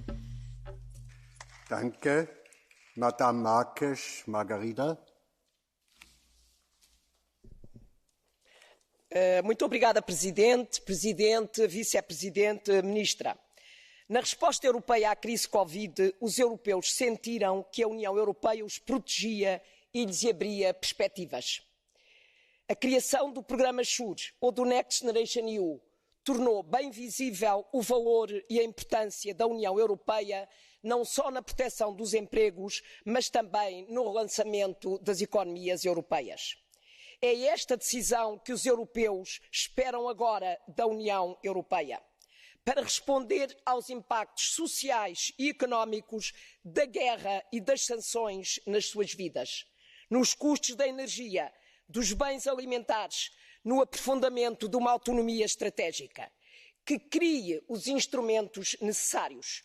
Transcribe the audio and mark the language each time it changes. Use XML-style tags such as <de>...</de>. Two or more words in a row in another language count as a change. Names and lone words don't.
<de>Danke.</de> <pt>Madame Marques Margarida. Muito obrigada, Presidente, Vice-Presidente, Ministra. Na resposta europeia à crise Covid, os europeus sentiram que a União Europeia os protegia e lhes abria perspectivas. A criação do programa SURE ou do Next Generation EU tornou bem visível o valor e a importância da União Europeia, não só na proteção dos empregos, mas também no relançamento das economias europeias. É esta decisão que os europeus esperam agora da União Europeia, para responder aos impactos sociais e económicos da guerra e das sanções nas suas vidas, nos custos da energia, dos bens alimentares, no aprofundamento de uma autonomia estratégica, que crie os instrumentos necessários.</pt>